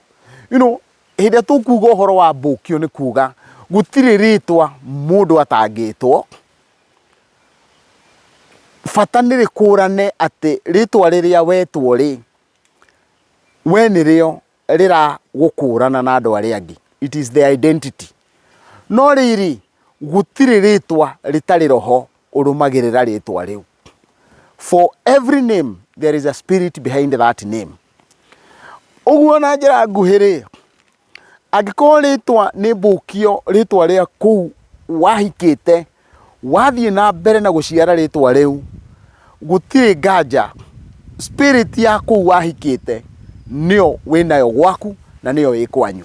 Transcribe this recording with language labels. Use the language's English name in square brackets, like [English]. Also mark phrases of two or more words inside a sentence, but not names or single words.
[Kikuyu] Hĩndĩ tukuga uhoro wa mbukio ni kuga gutiri ritwa mundu atangitwo. Bata ni rikurane ati ritwa riria wetwo ri we nirio rira gukurana na andu aria angi. [English] It is the identity. [Kikuyu] No riri gutiri ritwa ritari roho urumagirira ritwa riu. [English] For every name there is a spirit behind that name. [Kikuyu] Uguo na njira nguhiri, angĩkorwo ritwa ni mbukio, ritwa ria kuu wahikite, wathie na mbere na guciara ritwa riu, gutiri nganja spirit ya kuu wahikite nio winayo gwaku na nio ikwanyu.